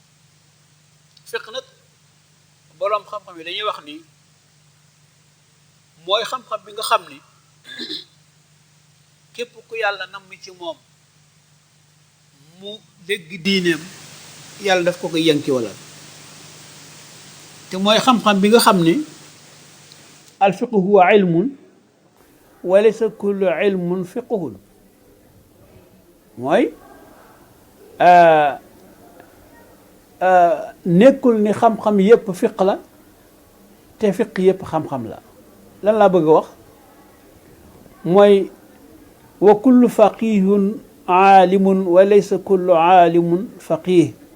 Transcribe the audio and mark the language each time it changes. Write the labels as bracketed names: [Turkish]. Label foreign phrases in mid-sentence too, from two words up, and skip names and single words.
[Wolof] fiqh nag boroom xam-xam yi dañuy wax ni mooy xam-xam bi nga xam ni képp ku yàlla namm ci moom mu dégg diineem, yàlla daf ko koy yanki wala. te mooy xam-xam bi nga xam ni [Arabic] الفقه هو علم وليس كل علم فقه. [Wolof] mooy nekkul ni xam-xam yépp fiq la te fiq yépp xam-xam la. lan laa bëgg a wax mooy [Arabic] وكل فقيه عالم وليس كل عالم فقيه.